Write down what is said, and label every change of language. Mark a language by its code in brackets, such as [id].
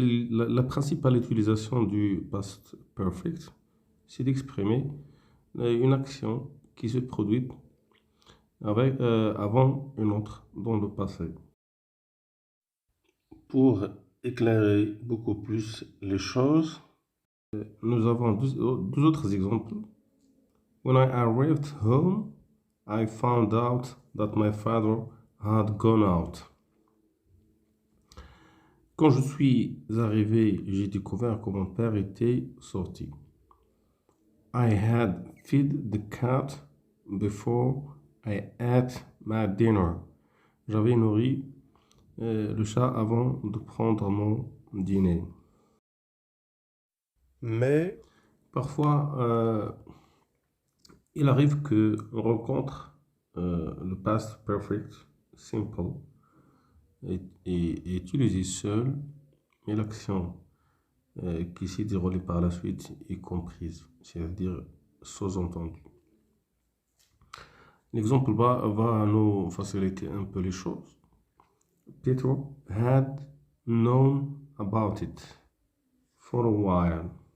[fr] La principale utilisation du past perfect, c'est d'exprimer une action qui se produit avant une autre dans le passé. Pour éclairer beaucoup plus les choses, nous avons deux autres exemples. [en] When I arrived home, I found out that my father had gone out. [fr] Quand je suis arrivé, j'ai découvert que mon père était sorti. [en] I had fed the cat before I ate my dinner. [fr] J'avais nourri le chat avant de prendre mon dîner. Mais parfois, il arrive qu'on rencontre le past perfect simple est utilisé seul, mais l'action qui s'est déroulée par la suite est comprise, c'est-à-dire sous-entendue. L'exemple va nous faciliter un peu les choses. [en] Peter had known about it for a while.